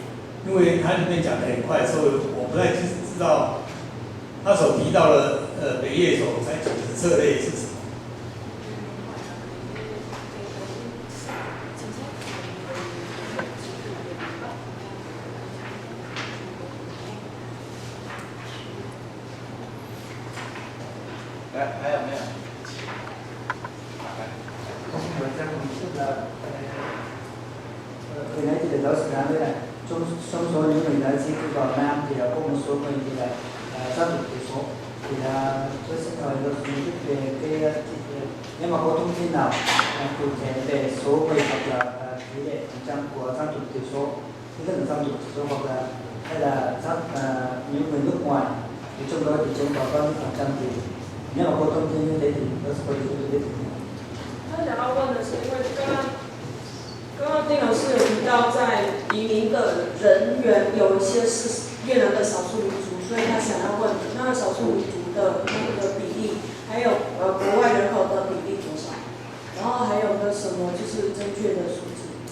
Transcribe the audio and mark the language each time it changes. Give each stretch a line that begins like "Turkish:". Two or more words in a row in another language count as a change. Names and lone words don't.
Chinese: 因为它里面讲得很快，所以我不太知道他所提到的北越所采取的策略是什么。还有没有？
Vietnamese: Hồi nãy thì giáo sư nói với là trong số những người đã di cư vào Nam thì có một số người thì là dân tộc thiểu số, thì là tôi sẽ hỏi luật sư về cái nếu mà có thông tin nào cụ thể về số người hoặc là tỷ lệ % của dân tộc thiểu số, tức là dân tộc thiểu số hoặc là hay là những người nước ngoài thì trong đó thì chiếm vào bao nhiêu % thì nếu mà có thông tin như thế thì nó sẽ có thể biết được.
Chinese: 他想要问的是，因为刚刚丁老师有提到，在移民的人员有一些是越南的少数民族，所以他想要问那少数民族的那个比例，还有国外人口的比例多少，然后还有没有什么就是正确的数字？